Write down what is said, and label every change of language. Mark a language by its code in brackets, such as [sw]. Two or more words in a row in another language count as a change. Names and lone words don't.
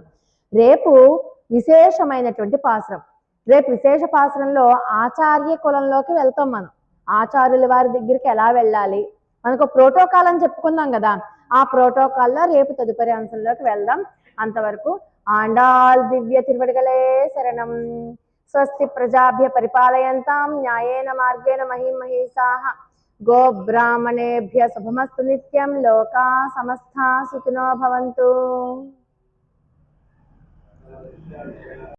[te] రేపు విశేషమైనటువంటి పాసురం. రేపు విశేష పాసురంలో ఆచార్య కులంలోకి వెళ్తాం మనం. ఆచార్యుల వారి దగ్గరికి ఎలా వెళ్ళాలి, మనకు ప్రోటోకాల్ అని చెప్పుకుందాం కదా, ఆ ప్రోటోకాల్లో రేపు తదుపరి అంశంలోకి వెళ్దాం. అంతవరకు ఆండాళ్ దివ్య తిరువడిగలే శరణం. [sa] స్వస్తి ప్రజాభ్య పరిపాలయంతాం న్యాయేన మార్గేణ మహిం మహిషాః. గో బ్రాహ్మణేభ్య శుభమస్తు నిత్యం. లోకా సమస్తా సుఖినో భవంతు.